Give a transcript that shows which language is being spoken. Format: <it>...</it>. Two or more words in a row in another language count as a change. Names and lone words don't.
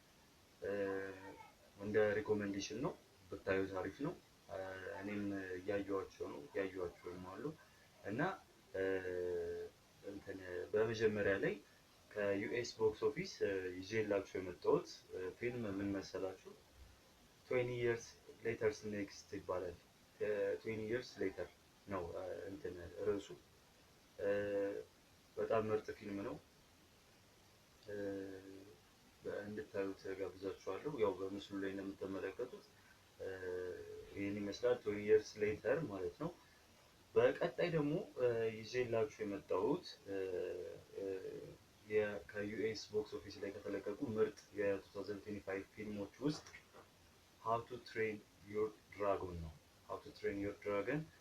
<am>እንደ ሪኮሜንዴሽን ነው፣ ብታዩት አሪፍ ነው። እኔም እያየኋቸውም አሉ እና እንትን በመጀመሪያ ላይ ከዩኤስ</am> <en>box office</en> <am>ይዤላችሁ የመጣሁት ፊልም ምን መሰላችሁ? 20 years later next ይባላል። 20 years later ነው እንትን ርዕሱ። በጣም ምርጥ ፊልም ነው። እንድታዩት ጋብዛችኋለሁ። ያው በምስሉ ላይ እንደምትመለከቱት ይህን ይመስላል 20 years later ማለት ነው። በቀጣይ ደግሞ ይዤላችሁ የመጣሁት ከዩኤስ</am> <en>box office</en> <am>ላይ ከተለቀቁ ምርጥ የ2025 ፊልሞች ውስጥ ሃው ቱ ትሬን ዮር ድራጎን ነው። ሃው ቱ ትሬን ዮር ድራጎን</am>